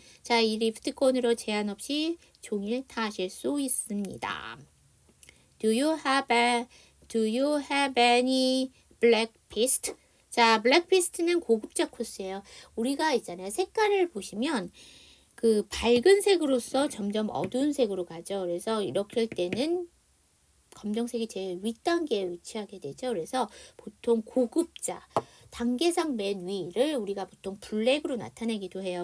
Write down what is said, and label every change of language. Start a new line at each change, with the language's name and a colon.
Korean: 자, 이 리프트권으로 제한 없이 종일 타실 수 있습니다.
English: Do you have any black pist?
Korean: 자, 블랙피스트는 고급자 코스예요. 우리가 있잖아요. 색깔을 보시면 그 밝은 색으로서 점점 어두운 색으로 가죠. 그래서 이렇게 할 때는 검정색이 제일 윗단계에 위치하게 되죠. 그래서 보통 고급자, 단계상 맨 위를 우리가 보통 블랙으로 나타내기도 해요.